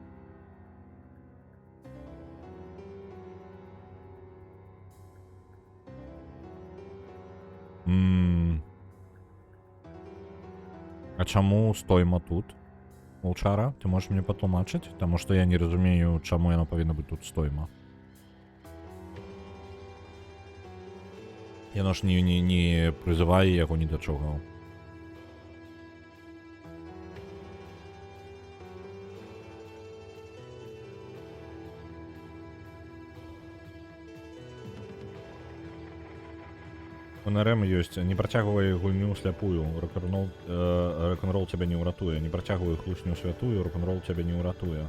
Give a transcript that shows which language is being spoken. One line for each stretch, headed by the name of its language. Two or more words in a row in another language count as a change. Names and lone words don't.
Ukrainian: А чому стоїмо тут? Волчара, ти можеш мені потлумачити? Тому що я не розумію, чому воно повинно бути тут стоїмо.
Belarusian: Яно ж не призиває його ні до чого. У НРМ ёсць, не працягвай гульню сляпую, рок-н-рол цябе не ўратуе, не працягвай хлусню святую, рок-н-рол цябе не ўратуе.